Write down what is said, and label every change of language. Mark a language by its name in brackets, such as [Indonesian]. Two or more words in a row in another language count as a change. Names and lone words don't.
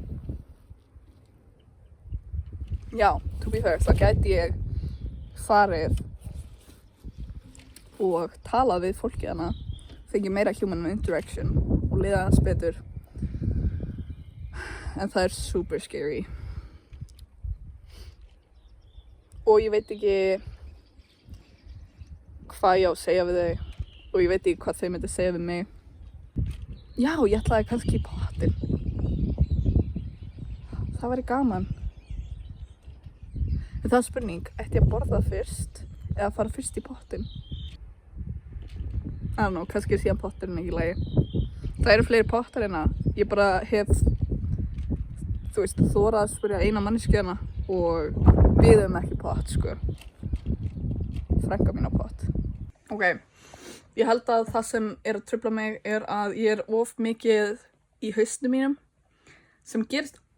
[Icelandic] Já, [English] to be fair, [Icelandic] þá gæti ég farið og tala við fólki hana, fengið meira [English] human interaction [Icelandic] og liða hans betur. En það er [English] super scary. [Icelandic] Og ég veit ekki hvað ég á að segja við þau og ég veit ekki hvað þau myndi segja við mig. Já, ég ætlaði kannski í pottinn. Það væri gaman. En það er spurning, ætti ég að borða fyrst eða fara fyrst í pottinn? [English] I don't know, [Icelandic] kannski er síðan potturinn ekki í lagi. Það eru fleiri pottar hérna. Ég bara hef, þú veist, þorað að spyrja eina manneskju hérna og við höfum ekki pott, sko. Frænka mín á pott. Ok, ég held að það sem er að trufla mig er að ég er of mikið í hausnum mínum sem gerist.